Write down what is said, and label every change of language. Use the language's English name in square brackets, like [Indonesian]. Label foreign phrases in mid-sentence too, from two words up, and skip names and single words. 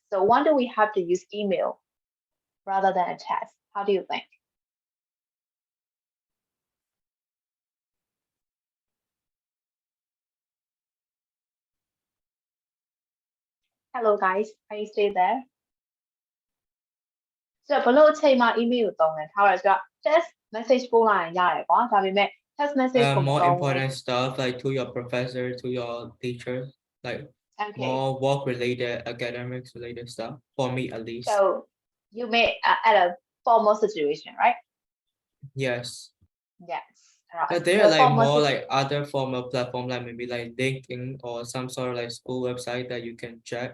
[English] So why do we have to use email rather than a test? How do you think? Hello guys, are you still there? So below [Burmese] ချိန်မှာ email ကိုသုံးတယ်ထားရဆိုတော့ [English] test message [Burmese] ပို့လိုက်ရင်ရတယ်ကွာဒါပေမဲ့ [English] test message [Burmese] ကိုမ [English] more [Burmese] သုံးဘူး [English] important stuff like to your professor, to your teacher, like Okay. more work related, academics related stuff for me at least. So you may at a formal situation, right? Yes. Yes. Right. But there So are like formal more like other formal platform like maybe like LinkedIn or some sort of like school website that you can check.